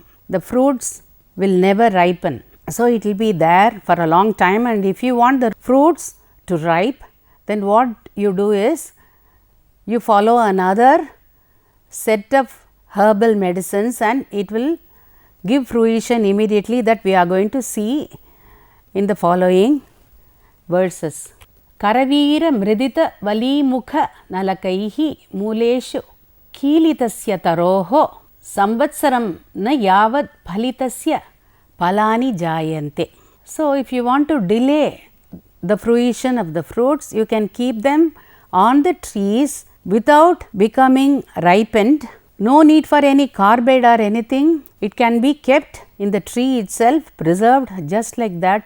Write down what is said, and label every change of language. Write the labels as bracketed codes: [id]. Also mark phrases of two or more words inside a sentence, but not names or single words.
[en] The fruits will never ripen. So, it will be there for a long time, and if you want the fruits to ripe, then what you do is you follow another set of herbal medicines and it will give fruition immediately, that we are going to see in the following verses. [sa] Karavira mridita valimukha nalakaihi muleshu kilitasya taroho samvatsaram na yavad phalitasya palani jayante. [en] So, if you want to delay the fruition of the fruits, you can keep them on the trees without becoming ripened. No need for any carbide or anything. It can be kept in the tree itself, preserved just like that.